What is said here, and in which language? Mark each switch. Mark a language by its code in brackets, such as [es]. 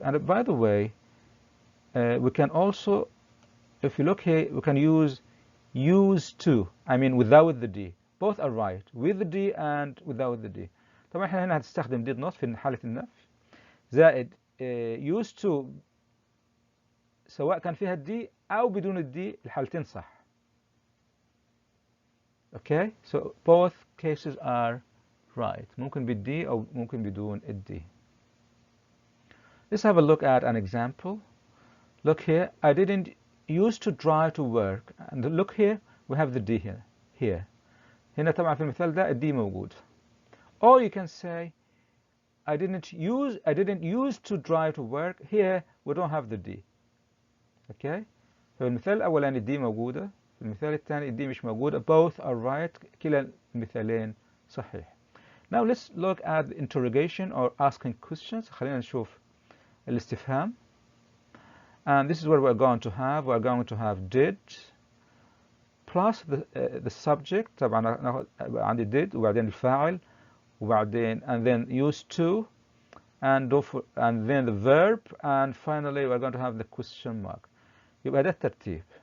[en] And by the way, we can also, if you look here, we can use used to, I mean without the D. Both are right, with the D and without the D. [ar] طبعا احنا هنا هتستخدم did not في حالة النفي زائد used to سواء كان فيها الدي أو بدون الدي الحالتين صح. [en] Okay, so both cases are right. [ar] ممكن بالدي أو ممكن بدون الدي. [en] Let's have a look at an example. Look here, I didn't used to drive to work, and look here we have the D here. [ar] هنا طبعا في المثال ده الدي موجود. [en] Or you can say I didn't use to drive to work. Here we don't have the D. Okay. [ar] في المثال الأولاني الدي موجودة، في المثال الثاني الدي مش موجودة. [en] Both are right. [ar] كلا المثالين صحيح. [en] Now let's look at the interrogation or asking questions. [ar] خلينا نشوف الاستفهام. [en] And this is what we're going to have. We're going to have did, plus the subject. [ar] طبعا ناخد عندي [en] did [ar] وبعدين الفاعل وبعدين [en] and then used to and then the verb and finally we're going to have the question mark. [ar] يبقى ده الترتيب.